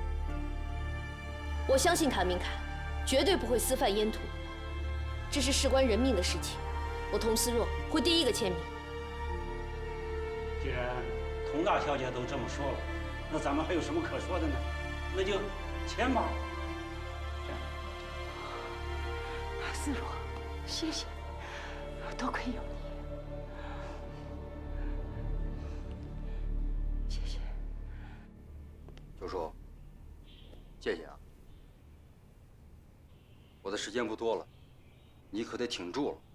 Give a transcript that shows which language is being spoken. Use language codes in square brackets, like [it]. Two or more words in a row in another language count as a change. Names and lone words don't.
[zh] 我相信谭明凯绝对不会私贩烟土，这是事關人命的事情，我童思若會第一個簽名。既然童大小姐都這麼說了，那咱們還有什麼可說的呢？那就簽吧。思若，謝謝，多虧有你，謝謝。九叔，謝謝啊。我的時間不多了，你可得挺住了。